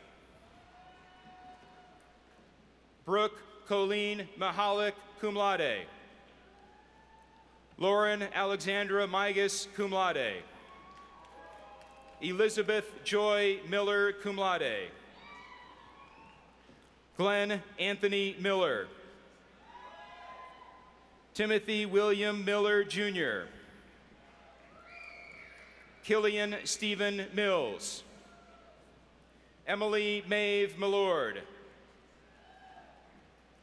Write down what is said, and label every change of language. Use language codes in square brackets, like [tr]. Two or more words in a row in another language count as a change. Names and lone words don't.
[en] Brooke Colleen Mahalik, [la] cum laude. [en] Lauren Alexandra Migas, [la] cum laude. [en] Elizabeth Joy Miller, [la] cum laude. [en] Glenn Anthony Miller. Timothy William Miller, Jr. Killian Stephen Mills. Emily Maeve Millord.